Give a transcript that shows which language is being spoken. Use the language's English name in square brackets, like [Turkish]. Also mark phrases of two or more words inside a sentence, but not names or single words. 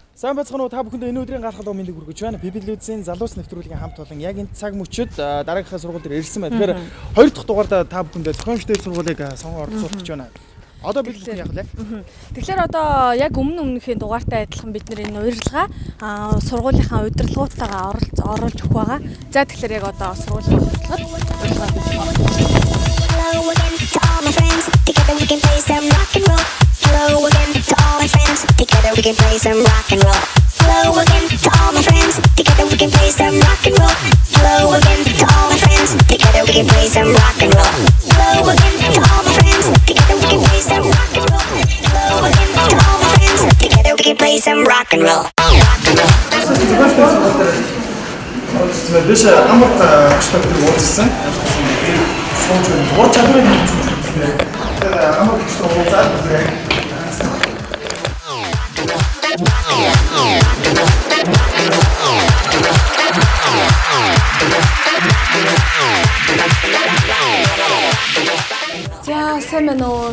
[Mongolian] Сайн байцгаана уу та бүхэнд энэ өдрийн гарахад мэндийг хүргэж байна. Бибилүүдийн залуус нэвтрүүлгийн хамт олон яг энэ цаг мөчид дараагийнхаа сургууль дээр ирсэн байна. Тэгэхээр хоёр дахь дугаарда та бүхэндээ зохиомжтой сургуулийг сонгон оролцуулах гэж байна. Одоо бид яг лээ. Тэгэхээр одоо яг өмнөхийн дугаартай адилхан бид нэр энэ урилга сургуулийнхаа удирдлагуудтайгаа оруулж өгөх байгаа. За тэгэхээр яг одоо сургуулийн [English] Hello again to all my friends. Together we can play some rock and roll. Hello again to all my friends. Together we can play some rock and roll. Hello again to all my friends. Together we can play some rock and roll. Hello again to all my friends. Together we can play some rock and roll. Hello again to all my friends. Together we can play some rock and roll. Hello again to all my friends. Together we can play some rock and roll. [Mongolian] Биш амар гочтой уулзсан. Сууж байна. Гур чадварыг хэлчихсэн. Тэгэхээр амар гочтой уулзаад байна. За сайн байна уу?